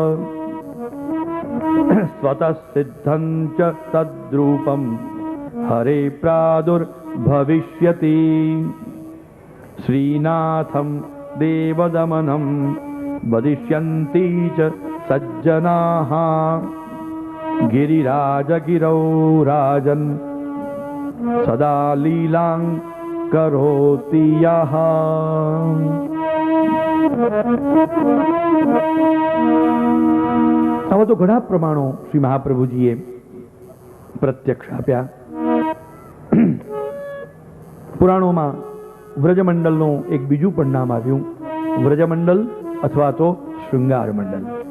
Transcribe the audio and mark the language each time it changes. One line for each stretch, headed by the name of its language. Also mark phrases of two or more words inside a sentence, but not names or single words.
Sanskrit: स्वतः सिद्धं च तद्रूपं हरे प्रादुर्भविष्यति श्रीनाथं देवदमनं वदिष्यन्ति च सज्जनाः गिरिराजगिरौ राजन् सदा लीलां करोति यः।
Gujarati: આવા તો ઘણા પ્રમાણો શ્રી મહાપ્રભુજીએ પ્રત્યક્ષ આપ્યા. પુરાણોમાં વ્રજમંડલનું એક બીજું પણ નામ આવ્યું, વ્રજમંડલ અથવા તો શૃંગાર મંડલ.